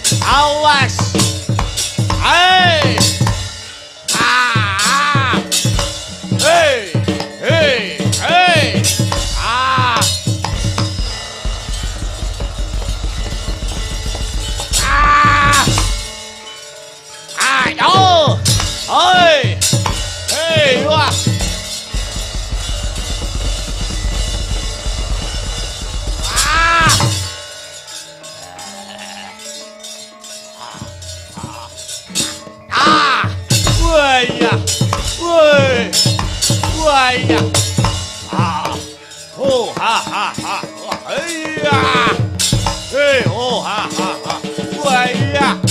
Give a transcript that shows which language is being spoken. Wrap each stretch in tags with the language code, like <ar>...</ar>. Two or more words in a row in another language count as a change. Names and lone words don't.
<id>Awas. Hei. Hei. Hei. Hei. Ayo. Hei. Hei, wah. Waya, woi, waya, oh ha ha ha, iya, oh ha ha ha, waya,</id>